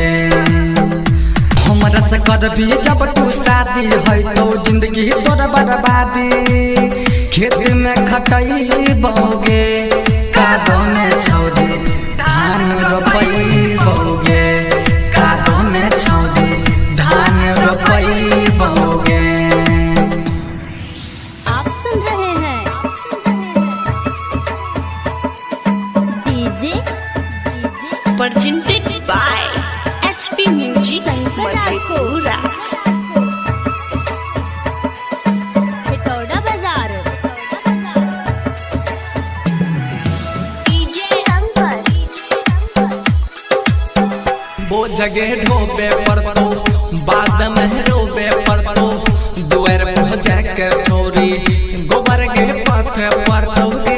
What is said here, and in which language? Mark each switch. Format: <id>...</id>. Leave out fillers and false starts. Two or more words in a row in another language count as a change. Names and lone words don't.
<anp>हमरा से करबी जब तू शादी है तो जिंदगी तोर बर्बादी खेत में खटई बौगे कादो में छौड़ी धान रोपई बौगे कादो में छौड़ी धान रोपई बौगे।</anp> <hi>आप सुन रहे हैं डीजे</hi> <en>presented by HP Music मधेपुरा।</en> <anp>हिटौड़ा बाजार वो जगह ढोबे पड़तो बाद में रोबे पड़तो दुआर पर जाके छोरी गोबर के पथे पड़तो गे।</anp>